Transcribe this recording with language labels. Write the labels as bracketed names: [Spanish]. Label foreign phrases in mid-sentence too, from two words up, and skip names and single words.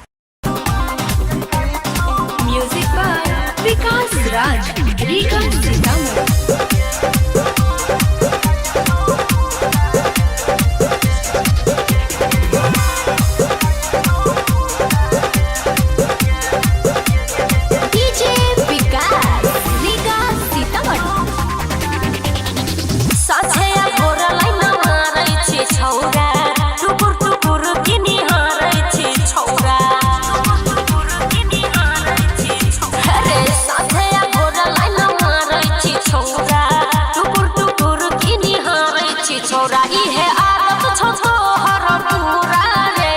[English] Music by Vikas Raj Riga Sitamarhi DJ Vikas Riga Sitamarhi [Maithili] साथे घोरा लाइन मारै छी छौरा टुकुर टुकुर किनी हारै छी छौरा अरे साथे घोरा लाइन मारै छी छौरा टुकुर टुकुर किनी हारै छी छौरा इहे आदत छौ हर पूरा रे